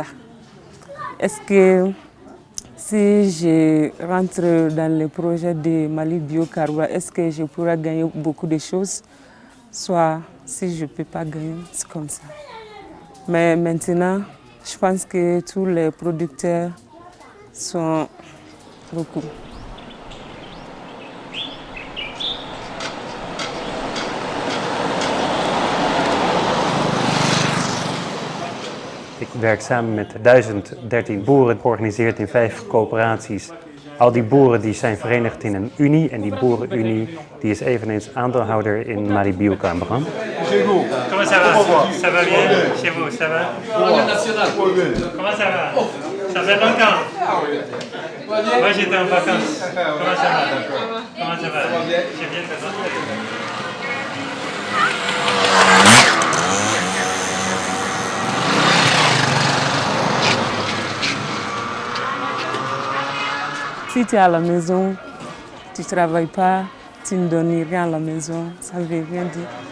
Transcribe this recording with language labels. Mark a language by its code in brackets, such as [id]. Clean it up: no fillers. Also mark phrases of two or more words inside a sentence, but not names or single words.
[fr] Est-ce que si je rentre dans le projet de Mali Biocarburant, est-ce que je pourrai gagner beaucoup de choses? Soit si je ne peux pas gagner, c'est comme ça. Mais maintenant, je pense que tous les producteurs sont beaucoup. [nl] Ik werk samen met 1013 boeren, georganiseerd in 5 coöperaties. Al die boeren die zijn verenigd in een unie en die boerenunie die is eveneens aandeelhouder in Mali Biocarburant. [fr] Comment ça va? Ça va bien? Chez vous, ça va? Comment ça va? Ça fait longtemps? Moi j'étais en vacances. Comment ça va? Comment ça va? Je viens de rentrer. Si tu es à la maison, tu ne travailles pas, tu ne donnes rien à la maison, ça ne veut rien dire.